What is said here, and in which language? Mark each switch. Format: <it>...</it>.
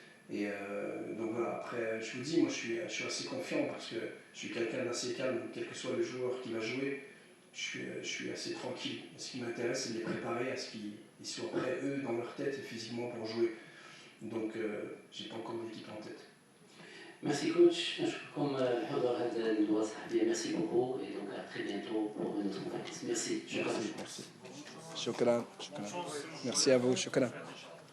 <fr>Et donc voilà, après je vous dis, moi je suis assez confiant parce que je suis quelqu'un d'assez calme, quel que soit le joueur qui va jouer, je suis assez tranquille. Ce qui m'intéresse, c'est de les préparer à ce qu'ils soient prêts eux dans leur tête et physiquement pour jouer. Donc j'ai pas encore d'équipe en tête. Merci coach,</fr> <ar>نشكركم الحضور هذا الندوة الصحفية.</ar> <fr>Merci beaucoup et donc à très bientôt pour une autre conférence. Merci.</fr> <ar>شكرا.</ar> <fr>Merci à vous. شكرا.</fr>